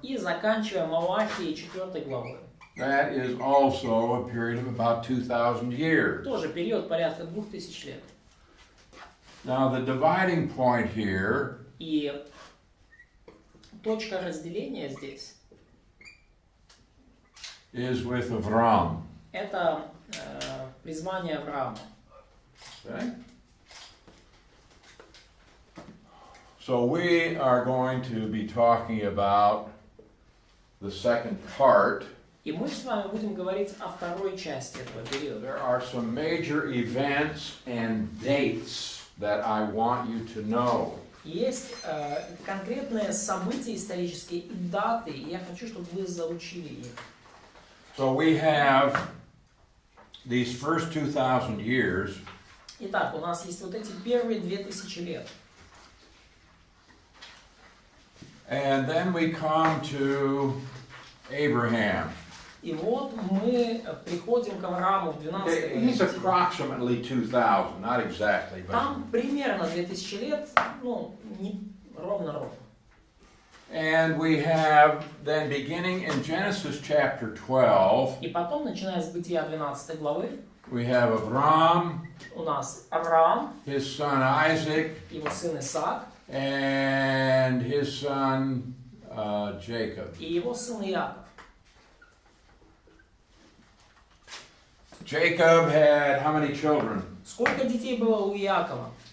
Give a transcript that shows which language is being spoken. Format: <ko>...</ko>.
<ru>и заканчивая Малахией 4 главой.</ru> <en>That is also a period of about 2,000 years.</en> <ru>Тоже период порядка 2000 лет.</ru> <en>Now the dividing point here</en> <ru>И точка разделения здесь</ru> <en>is with Avram.</en> <ru>это призвание Авраама.</ru> <en>Okay? So we are going to be talking about the second part.</en> <ru>И мы с вами будем говорить о второй части этого периода.</ru> <en>There are some major events and dates that I want you to know.</en> <ru>Есть конкретные события исторические и даты, и я хочу, чтобы вы заучили их.</ru> <en>So we have these first 2,000 years.</en> <ru>Итак, у нас есть вот эти первые 2000 лет.</ru> <en>And then we come to Abraham.</en> <ru>И вот мы приходим к Аврааму в 12</ru> <en>He's</en> <ru>главе.</ru> <en>approximately 2,000, not exactly, but.</en> <ru>Там примерно 2000 лет, ну, не ровно.</ru> <en>And we have then beginning in Genesis chapter 12,</en> <ru>И потом, начиная с Бытия 12 главы,</ru> <en>we have Abram,</en> <ru>у нас Авраам,</ru> <en>his son Isaac,</en> <ru>его сын Исаак</ru> <en>and his son Jacob.</en> <ru>и его сын Иаков.</ru> <en>Jacob had how many children?</en> <ru>Сколько детей было у Иакова?</ru>